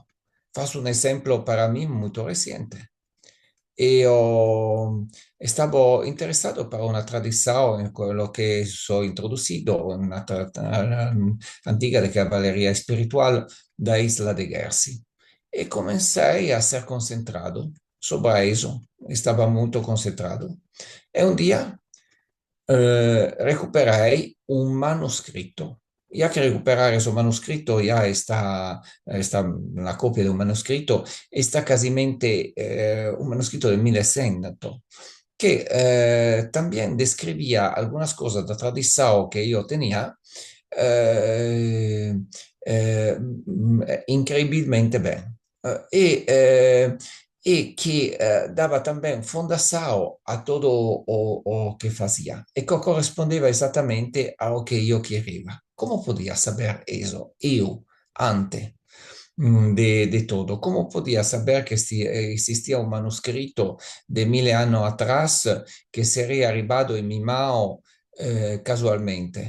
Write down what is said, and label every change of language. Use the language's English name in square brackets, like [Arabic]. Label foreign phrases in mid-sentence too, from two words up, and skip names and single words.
[Portuguese] Faço um exemplo para mim muito recente. Eu estava interessado para uma tradição em quello que sou introduzido, uma antiga de cavalaria espiritual da Isla de Guernsey. E comecei a ser concentrado sobre isso, estava muito concentrado. E um dia recuperei [Italian] un manoscritto. [Spanish] Ya que recuperar ese manuscrito ya está la copia de un manuscrito, está casi un manuscrito del 1100, que también describía algunas cosas de tradición que yo tenía eh, eh, increíblemente bien. [Portuguese] E que dava também fundação a todo o que fazia e que correspondeva exatamente ao que eu queria. Como podia saber isso? Eu, antes de todo, como podia saber que existia um manuscrito de 1000 anos atrás que seria arribado em minha mão casualmente?